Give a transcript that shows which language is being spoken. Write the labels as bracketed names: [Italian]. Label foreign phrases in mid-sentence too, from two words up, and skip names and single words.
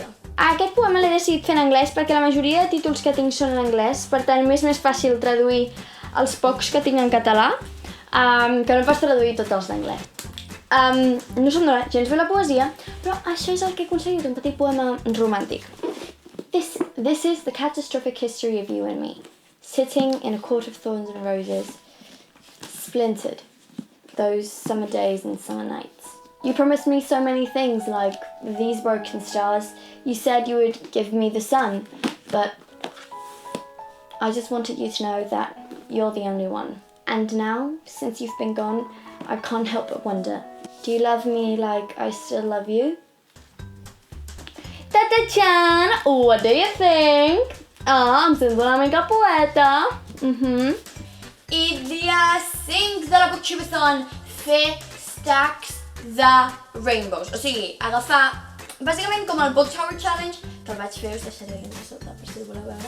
[Catalan] Aquest poema l'he decidit fer en anglès perquè la majoria de títols que tinc són en anglès, per tant m'és més fàcil traduir els pocs que tinc en català que no pas traduir tots els d'anglès. No se'm dona gens bé la poesia, però això és el que he aconseguit, un petit poema romàntic. [English] This is the catastrophic history of you and me, sitting in a court of thorns and roses, splintered, those summer days and summer nights. You promised me so many things, like these broken stars. You said you would give me the sun, but I just wanted you to know that you're the only one. And now, since you've been gone, I can't help but wonder, do you love me like I still love you? Ta-ta-chan! What do you think? [Catalan] Em sento una mica poeta. I dia 5 de la Booktubeathon, fer Stacks the Rainbows. O sigui, agafar, bàsicament com el Book Tower Challenge, que el vaig fer, us deixaré link a sota per si el voleu veure.